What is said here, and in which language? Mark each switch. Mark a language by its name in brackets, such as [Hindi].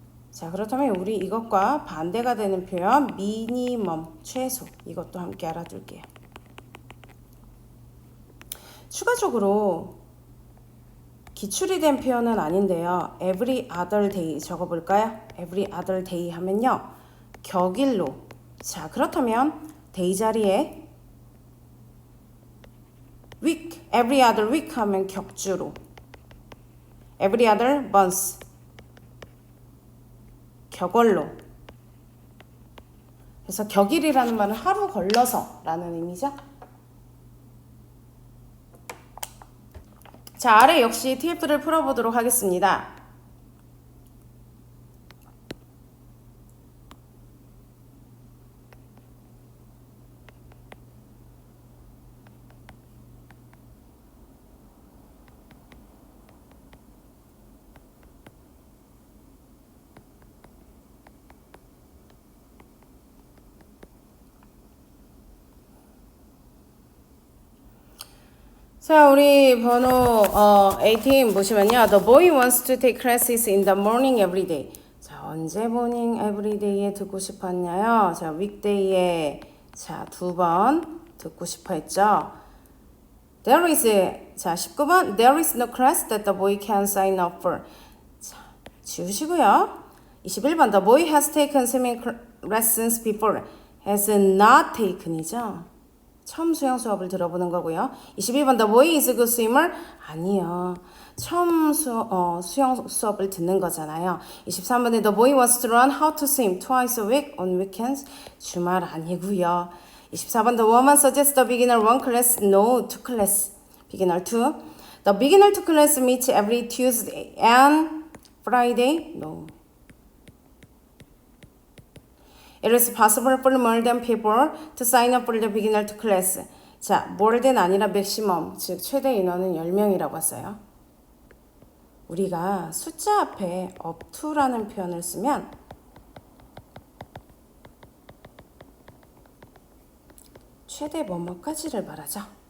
[Korean] 자, 그렇다면 우리 이것과 반대가 되는 표현 미니멈, 최소 이것도 함께 알아둘게요. 추가적으로 기출이 된 표현은 아닌데요. [English] every other day [Korean] 적어볼까요? [English] every other day [Korean] 하면요. 격일로. 자, 그렇다면 day 자리에 week, [English] every other week [Korean] 하면 격주로. [English] every other month. [Korean] 격월로. 그래서 격일이라는 말은 하루 걸러서 라는 의미죠. 자, 아래 역시 TF를 풀어보도록 하겠습니다. 자, 우리 번호 18 보시면요. [English] The boy wants to take classes in the morning every day. [Korean] 자, 언제 morning every day에 듣고 싶었냐요? 자, weekday에 자, 2번 듣고 싶어 했죠. [English] There is [Korean] 자, 19번 [English] There is no class that the boy can sign up for. [Korean] 자, 지우시고요. [English] 21번 The boy has taken swimming lessons before. has not taken이죠. [Korean] 처음 수영 수업을 들어보는 거고요. [English] 22번 The boy is a good swimmer. [Korean] 아니요. 처음 수영 수업을 듣는 거잖아요. [English] 23번에 The boy wants to learn how to swim twice a week on weekends. [Korean] 주말 아니고요. [English] 24번 The woman suggests the beginner one class. No, two class. Beginner two. The beginner two class meets every Tuesday and Friday. No. It is possible for more than people to sign up for the beginner to class. [Korean] 자, more than 아니라 maximum, 즉 최대 인원은 10명이라고 했어요. 우리가 숫자 앞에 up to라는 표현을 쓰면 최대 뭐뭐까지를 말하죠.